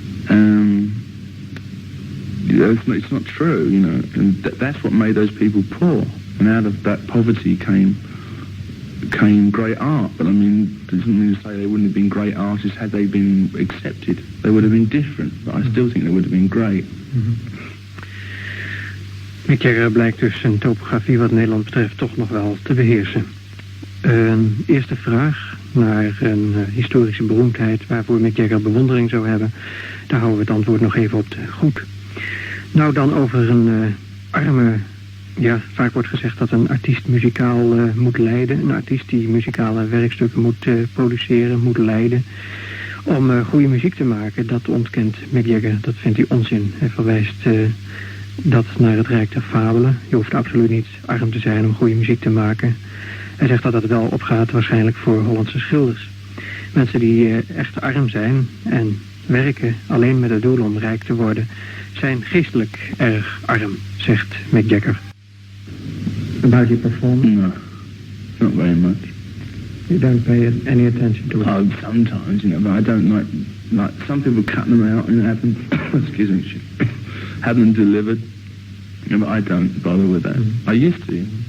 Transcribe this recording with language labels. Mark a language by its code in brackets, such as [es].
[en] It's not true, and that's what made those people poor. And out of that poverty came great art. But it doesn't mean to say they wouldn't have been great artists had they been accepted. They would have been different, but I still think they would have been great. [nl] Mick Jagger blijkt dus zijn topografie wat Nederland betreft toch nog wel te beheersen. Een eerste vraag naar een historische beroemdheid waarvoor Mick Jagger bewondering zou hebben. Daar houden we het antwoord nog even op te goed. Nou dan over een arme... Ja, vaak wordt gezegd dat een artiest muzikaal moet leiden. Een artiest die muzikale werkstukken moet produceren, moet leiden. Om goede muziek te maken, dat ontkent Mick Jagger. Dat vindt hij onzin. Hij verwijst dat naar het rijk der fabelen. Je hoeft absoluut niet arm te zijn om goede muziek te maken. Hij zegt dat dat wel opgaat waarschijnlijk voor Hollandse schilders. Mensen die echt arm zijn en werken alleen met het doel om rijk te worden, zijn geestelijk erg arm, zegt Mick Jagger. [en] About your performance? No, not very much. You don't pay any attention to it? Oh, sometimes, but I don't like some people cut them out and have them, excuse me, have them delivered. But I don't bother with that. I used to.